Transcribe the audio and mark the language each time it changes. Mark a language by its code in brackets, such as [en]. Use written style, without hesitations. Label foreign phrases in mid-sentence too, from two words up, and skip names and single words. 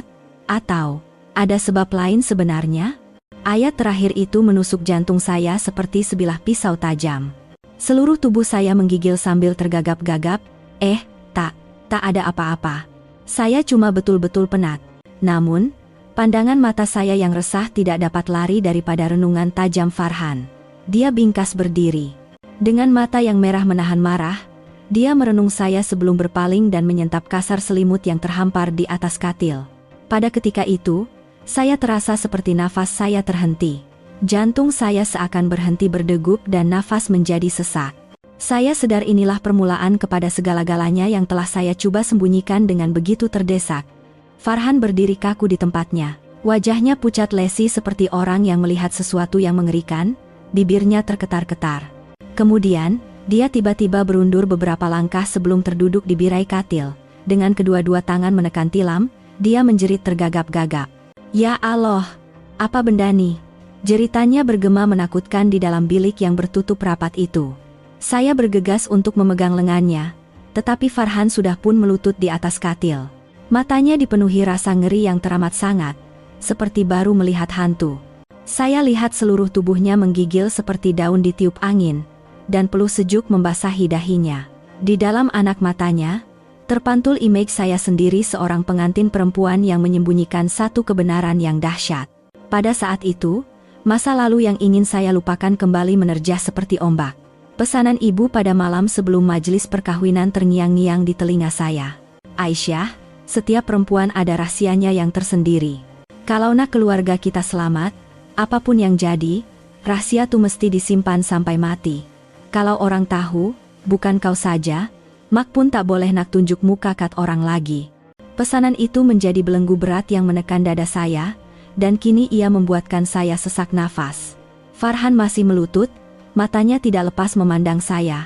[ms] Atau ada sebab lain sebenarnya? Ayat terakhir itu menusuk jantung saya seperti sebilah pisau tajam. Seluruh tubuh saya menggigil sambil tergagap-gagap. Tak ada apa-apa. Saya cuma betul-betul penat. Namun, pandangan mata saya yang resah tidak dapat lari daripada renungan tajam Farhan. Dia bingkas berdiri. Dengan mata yang merah menahan marah, dia merenung saya sebelum berpaling dan menyentap kasar selimut yang terhampar di atas katil. Pada ketika itu, saya terasa seperti nafas saya terhenti. Jantung saya seakan berhenti berdegup dan nafas menjadi sesak. Saya sadar inilah permulaan kepada segala-galanya yang telah saya coba sembunyikan dengan begitu terdesak. Farhan berdiri kaku di tempatnya. Wajahnya pucat lesi seperti orang yang melihat sesuatu yang mengerikan, bibirnya terketar-ketar. Kemudian, dia tiba-tiba berundur beberapa langkah sebelum terduduk di birai katil. Dengan kedua-dua tangan menekan tilam, dia menjerit tergagap-gagap. Ya Allah, apa benda ni? Jeritannya bergema menakutkan di dalam bilik yang bertutup rapat itu. Saya bergegas untuk memegang lengannya, tetapi Farhan sudah pun melutut di atas katil. Matanya dipenuhi rasa ngeri yang teramat sangat, seperti baru melihat hantu. Saya lihat seluruh tubuhnya menggigil seperti daun ditiup angin, dan peluh sejuk membasahi dahinya. Di dalam anak matanya, terpantul image saya sendiri seorang pengantin perempuan yang menyembunyikan satu kebenaran yang dahsyat. Pada saat itu, masa lalu yang ingin saya lupakan kembali menerjah seperti ombak. Pesanan ibu pada malam sebelum majelis perkawinan terngiang-ngiang di telinga saya. Aisyah, setiap perempuan ada rahasianya yang tersendiri. Kalau nak keluarga kita selamat, apapun yang jadi, rahasia tu mesti disimpan sampai mati. Kalau orang tahu, bukan kau saja, mak pun tak boleh nak tunjuk muka kat orang lagi. Pesanan itu menjadi belenggu berat yang menekan dada saya, dan kini ia membuatkan saya sesak nafas. Farhan masih melutut, matanya tidak lepas memandang saya.